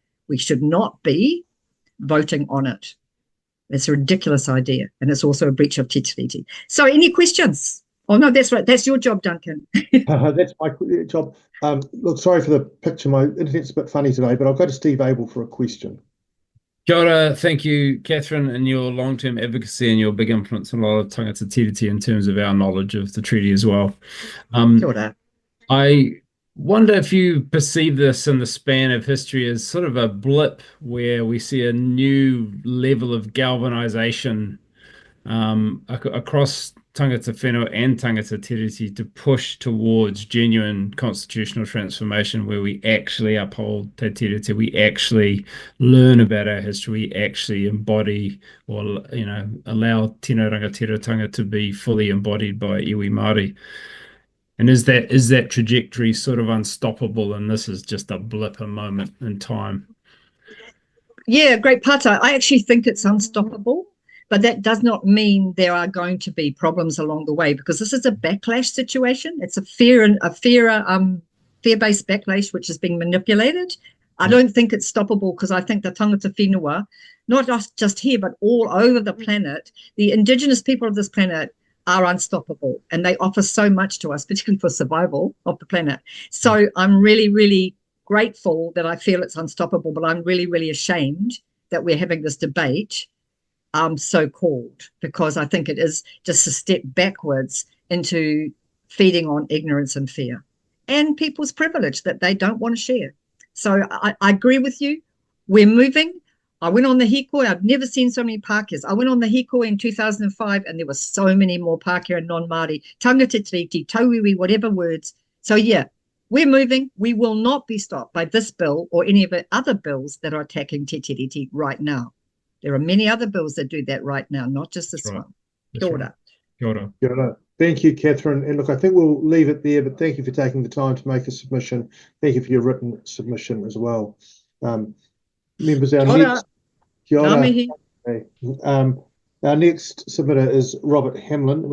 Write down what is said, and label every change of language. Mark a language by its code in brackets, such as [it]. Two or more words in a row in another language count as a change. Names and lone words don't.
[en] We should not be voting on it. It's a ridiculous idea, and it's also a breach of Te Tiriti. So any questions? Oh, no, that's right. That's your job, Duncan. That's my job. Look, sorry for the picture. My internet's a bit funny today, but I'll go to Steve Abel for a question. [mi] Kia ora. [en] Thank you, Catherine, and your long-term advocacy and your big influence on a lot of [mi] tangata Tiriti [en] in terms of our knowledge of the treaty as well. [mi] Kia ora. [en] I wonder if you perceive this in the span of history as sort of a blip where we see a new level of galvanization across [mi] tangata whenua [en] and [mi] tangata Tiriti [en] to push towards genuine constitutional transformation where we actually uphold Te Tiriti, we actually learn about our history, we actually embody or allow [mi] tino rangatiratanga [en] to be fully embodied by [mi] iwi Māori. [en] And is that trajectory sort of unstoppable, and this is just a blip, a moment in time? Yeah, great pata. I actually think it's unstoppable, but that does not mean there are going to be problems along the way, because this is a backlash situation. It's a fear-based backlash which is being manipulated. I don't think it's stoppable, because I think the [mi] tangata whenua, [en] not just here but all over the planet, the indigenous people of this planet are unstoppable, and they offer so much to us, particularly for survival of the planet. So I'm really, really grateful that I feel it's unstoppable, but I'm really, really ashamed that we're having this debate, so-called, because I think it is just a step backwards into feeding on ignorance and fear and people's privilege that they don't want to share. So I agree with you. We're moving. I went on the hikoi. I've never seen so many Pākehās. I went on the hikoi in 2005, and there were so many more Pākehā and non-Māori, [mi] tangata tiriti, tauiwi, [en] whatever words. So yeah, we're moving. We will not be stopped by this bill or any of the other bills that are attacking Te Tiriti right now. There are many other bills that do that right now, not just this one. [mi] Kia ora. Kia ora. Kia ora. [en] Thank you, Catherine. And look, I think we'll leave it there, but thank you for taking the time to make a submission. Thank you for your written submission as well. Members, our next... [mi] Kia ora. [en] Our next submitter is Robert Hamlin.